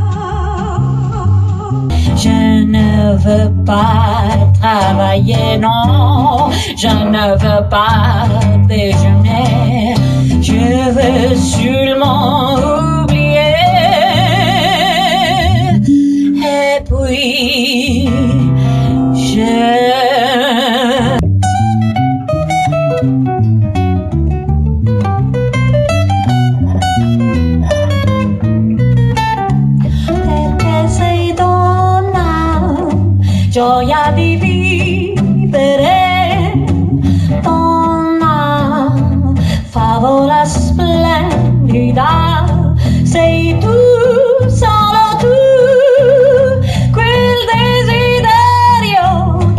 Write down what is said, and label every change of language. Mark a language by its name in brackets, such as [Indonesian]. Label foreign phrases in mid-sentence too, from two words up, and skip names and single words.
[French] Je ne veux pas travailler, non. Je ne veux pas déjeuner. Je veux seulement oublier. Et puis, je... [Italian] Perché sei donna, gioia di vivere, donna, favola splendida, sei tu, solo tu, quel desiderio.